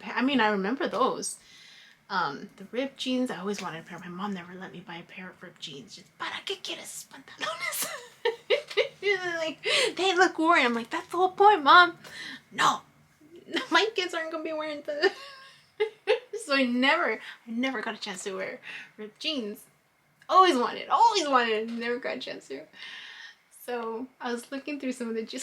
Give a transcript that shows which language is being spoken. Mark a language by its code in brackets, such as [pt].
[en] I remember those. The ripped jeans. I always wanted a pair. My mom never let me buy a pair of ripped jeans. Just, [es] ¿para qué quieres pantalones? [en] They look worn. I'm like, that's the whole point, Mom. No, my kids aren't gonna be wearing the. So I never got a chance to wear ripped jeans. Always wanted, never got a chance to. So I was looking through some of the jeans.